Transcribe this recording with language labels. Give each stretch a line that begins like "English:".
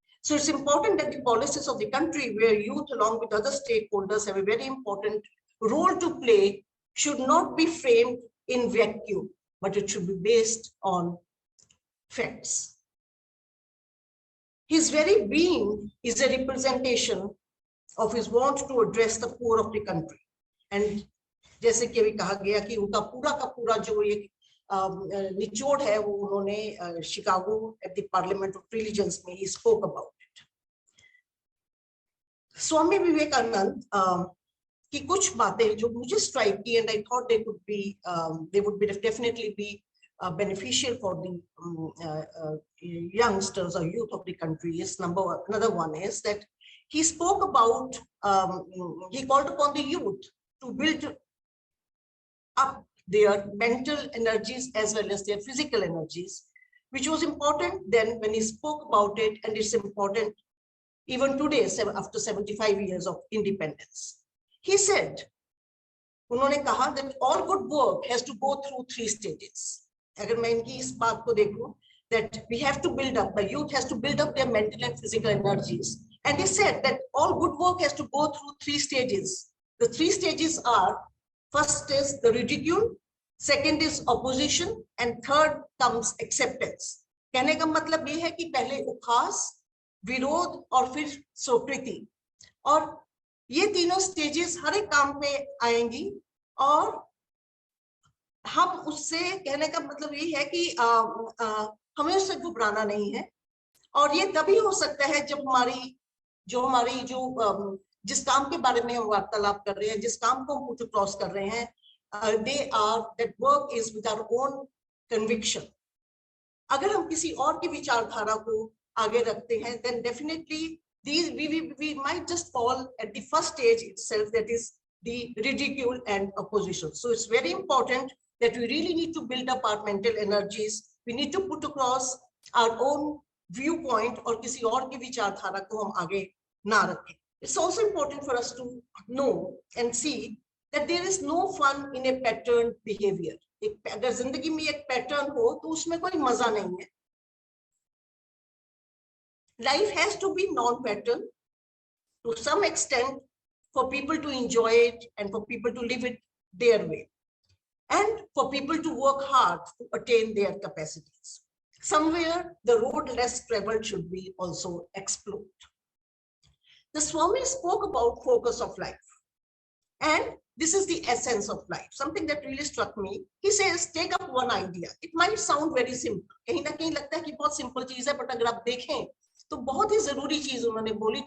English: So it's important that the policies of the country, where youth along with other stakeholders have a very important role to play, should not be framed in vacuum, but it should be based on facts. His very being is a representation of his want to address the poor of the country.
Hindi: And जैसे कि अभी कहा गया कि उनका पूरा का पूरा जो ये निचोड़ है वो उन्होंने Chicago at the Parliament of Religions में
English: he spoke about it.
Hindi: Swami Vivekananda की कुछ बातें जो मुझे स्ट्राइक की,
English: and I thought they would definitely be beneficial for the youngsters or youth of the country is another one is that he spoke about, he called upon the youth to build up their mental energies as well as their physical energies, which was important then when he spoke about it, and it's important even today after 75 years of independence. He said,
Hindi: उन्होंने कहा
English: that all good work has to go through 3 stages.
Hindi: अगर मैं इनकी इस बात को देखूं,
English: that we have to build up, the youth has to build up their mental and physical energies. And he said that all good work has to go through 3 stages. The 3 stages are, first is the ridicule, second is opposition, and third comes acceptance.
Hindi: कहने का मतलब ये है कि पहले उपहास, विरोध और फिर स्वीकृति, और ये तीनों स्टेजेस हर एक काम पे आएंगी, और हम उससे, कहने का मतलब ये है कि हमें उससे घबराना नहीं है, और ये तभी हो सकता है जब हमारी जो जिस काम के बारे में हम वार्तालाप कर रहे हैं, जिस काम को हम पुट क्रॉस कर रहे हैं,
English: that work is with our own conviction.
Hindi: अगर हम किसी और की विचारधारा को आगे रखते हैं,
English: then definitely we might just fall at the first stage itself, that is the ridicule and opposition. So it's very important that we really need to build up our mental energies. We need to put across our own viewpoint,
Hindi: और किसी और की विचारधारा को हम आगे ना रखें.
English: It's also important for us to know and see that there is no fun in a patterned behavior.
Hindi: अगर जिंदगी में एक पैटर्न हो तो उसमें कोई मजा नहीं है.
English: Life has to be non-pattern to some extent for people to enjoy it and for people to live it their way, and for people to work hard to attain their capacities. Somewhere the road less traveled should be also explored. The Swami spoke about focus of life, and this is the essence of life. Something that really struck me. He says, take up one idea. It might sound very simple.
Hindi: कहीं ना कहीं लगता है कि बहुत simple चीज है, but अगर आप देखें तो बहुत ही जरूरी चीज उन्होंने बोली.